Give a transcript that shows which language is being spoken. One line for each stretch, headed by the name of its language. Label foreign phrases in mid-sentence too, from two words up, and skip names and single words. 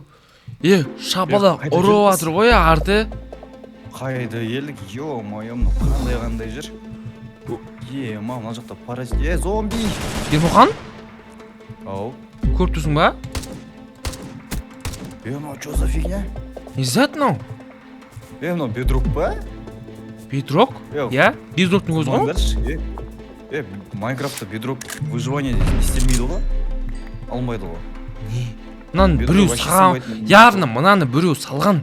Kazakh: Шапалақ ұрып жатыр ғой арты. Қайда елдік, ё-моё, қандай жер. Мына жақта паразит. Зомби. Ермұхан? Ау. Көріп тұрсың ба? Мынау
Russian: что за фигня?
Kazakh: Не зат мынау? Мынау бедрок па? Бедрок? Иә? Бедроктың өзі ғой? Майнкрафтта бедрок выживание не істелмейді ғой? Алмайды ғой. Мынаны біреу салған, яғни мынаны біреу салған.